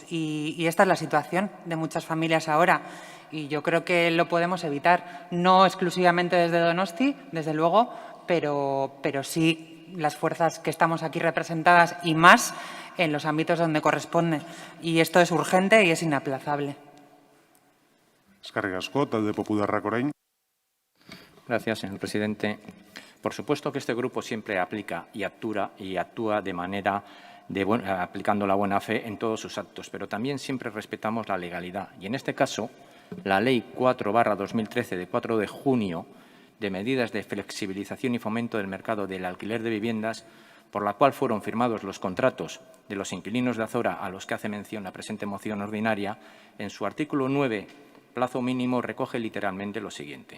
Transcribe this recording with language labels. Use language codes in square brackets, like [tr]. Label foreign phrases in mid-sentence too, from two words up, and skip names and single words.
[es] Y esta es la situación de muchas familias ahora. Y yo creo que lo podemos evitar, no exclusivamente desde Donosti, desde luego, pero sí las fuerzas que estamos aquí representadas y más en los ámbitos donde corresponde. Y esto es urgente y es inaplazable. [eu] Eskerrik asko, talde popularrak orain. [es] Gracias, señor presidente. Por supuesto que este grupo siempre aplica y actúa de manera aplicando la buena fe en todos sus actos, pero también siempre respetamos la legalidad. Y en este caso, la Ley 4/2013 de 4 de junio de medidas de flexibilización y fomento del mercado del alquiler de viviendas, por la cual fueron firmados los contratos de los inquilinos de Azora a los que hace mención la presente moción ordinaria, en su artículo 9, plazo mínimo, recoge literalmente lo siguiente.